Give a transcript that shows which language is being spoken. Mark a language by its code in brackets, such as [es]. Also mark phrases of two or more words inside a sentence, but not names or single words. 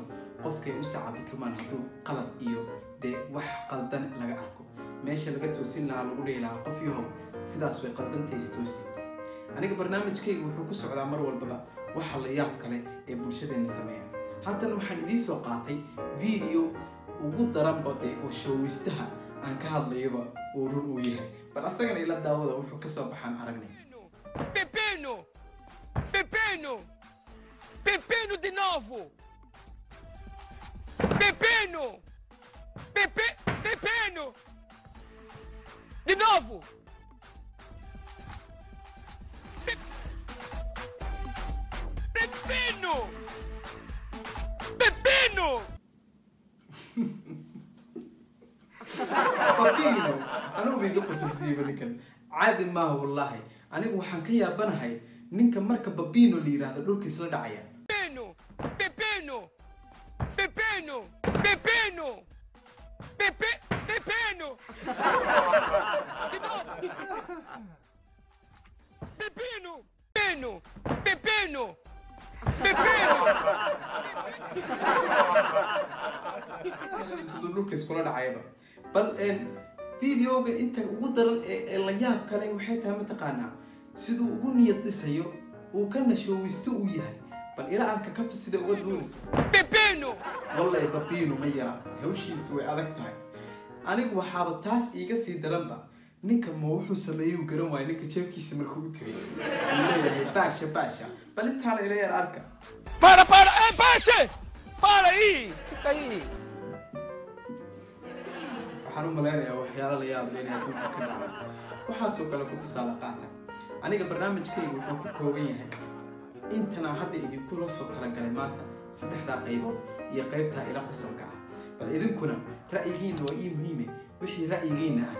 [so] qofkay u sacabatumaan hadduu qalad iyo dee wax qaldan laga arko meesha laga toosin lahaa lagu dhihi lahaa qof yahow sidaas way qaldantahay istoosi aniga barnaamijkayga wuxuu ku socdaa mar walbaba waxa la yaab kale ee bulshadeenna sameeya haatan waxaan idiin soo qaatay video ugu daranba dee oo showwistaha aan ka hadlayaba uu run uu yahay bal asagana ila daawada wuxuu ka soo baxaan aragnay [pt] Pepino de novo! Pepino! De novo! Pepino! [so] babino anigu biga qusulsiiba ninkan caadi maaha wallaahi anigu waxaan ka yaabanahay ninka marka babino la yiraahdo dhulka isla dhacaya [pt] Pepino! De novo! Pepino! [so] siduu dhulka iskula dhacayba bal videoga inta ugu daran ee la yaab kale waxay tahay mataqaanaa siduu ugu niyad dhisayo uu ka nashoowisto uu yahay bal ila arka kabta sida uga duulayso wallahi babino ma yara hawshiisu way adag tahay anigu waxaaba taas iiga sii daranba ninka ma wuxuu sameeyey garan waayo ninka jeebkiisa markuu u tagay leeyahay baasha bal intaana ila yar arka [pt] Para! Baixa! Para aí! Fica aí! [so] waxaan u malaynayaa waxyaalo la yaab leh inay adduunka ka dhaco waxaasoo kale ku tusaale qaata aniga barnaamijkayga wuxuu ku kooban yahay intana hadda idinkula soo talagalay maanta saddexdaa qaybood iyo qaybtaa ila qosolka ah bal idinkuna ra'yigiina waa ii muhiime wixii ra'yigiina ah